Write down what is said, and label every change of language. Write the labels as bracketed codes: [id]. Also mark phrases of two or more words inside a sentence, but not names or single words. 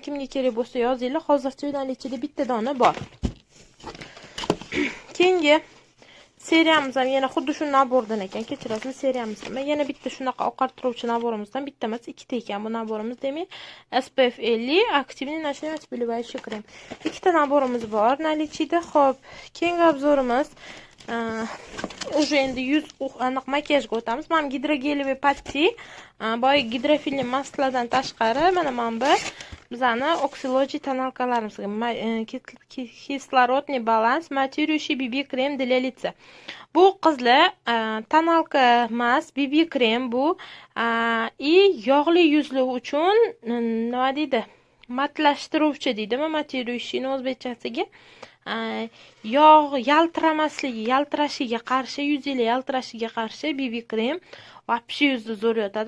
[uz] Kimga kerak bo'lsa yozinglar. Hozircha ularning ichida bitta dona bor. Keyingi seriyamiz ham yana xuddi shu nabordan ekan. Kechirasiz, seriyamiz ham yana bitta shunaqa oqartiruvchi naborimizdan bitta emas, ikkita ekan bu naborimiz. Demak, SPF 50 aktivniy [ru] ночной отбеливающий [uz] krem. Ikkita naborimiz bor наличида. Xo'p, keyingi obzorimiz уже endi yuz aniq makiyajga o'tamiz. Mana gidrogeliviy patchi, boy gidrofilli masladan tashqari mana bu bizani Oxilogi tonalkalarimizga [ru] кислородный баланс матирующий [uz] BB krem [ru] для лица. [uz] Bu qizlar tonalka emas, BB krem bu и yog'li yuzlar uchun nima deydi? Matlashtiruvchi deydimi, matирующий o'zbekchasiga. Yog' yaltirashiga qarshi, yuzingiz yaltirashiga qarshi BB krem вообще yuzni zo'r yotadi.